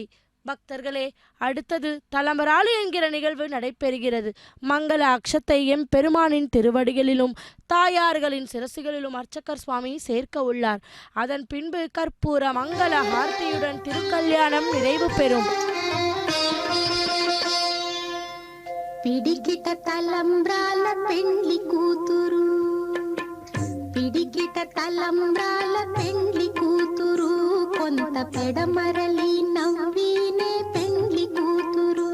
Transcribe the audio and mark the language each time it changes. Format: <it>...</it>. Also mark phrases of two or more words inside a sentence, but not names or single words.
<ta>பக்தர்களே, அடுத்தது தலம்பராளி என்கிற நிகழ்வு நடைபெறுகிறது. மங்கள அக்ஷத்தை எம்பெருமானின் திருவடிகளிலும் தாயார்களின் சிரசுகளிலும் அர்ச்சகர் சுவாமி சேர்க்க உள்ளார். அதன் பின்பு கற்பூர மங்கள ஹார்த்தியுடன் திருக்கல்யாணம் நிறைவு பெறும்.</ta> <te>పిడికిట తలంబ్రాల పెండ్లి కూతురు, పిడికిట తలంబ్రాల పెండ్లి కూతురు, కొంత పెడమరలి నవ్వినే పెండ్లి కూతురు.</te>